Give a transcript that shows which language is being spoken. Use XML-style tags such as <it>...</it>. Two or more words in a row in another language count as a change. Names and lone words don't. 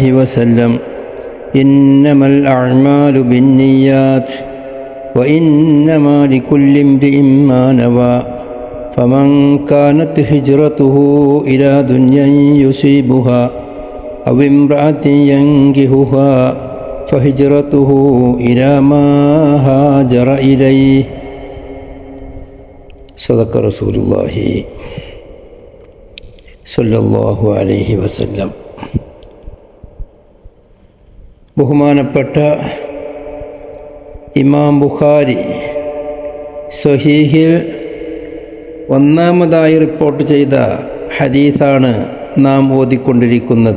<ar>وسلم إنما الأعمال بالنيات وإنما لكل امرئ ما نوى فمن كانت هجرته إلى دنيا يصيبها أو امرأة ينكحها فهجرته إلى ما هاجر إليه صدق رسول الله صلى الله عليه وسلم.</ar> <ml>ബഹുമാനപ്പെട്ട ഇമാം ബുഖാരി സ്വഹീഹിൽ ഒന്നാമതായി റിപ്പോർട്ട് ചെയ്ത ഹദീസാണ് നാം ഓതിക്കൊണ്ടിരിക്കുന്നത്.</ml>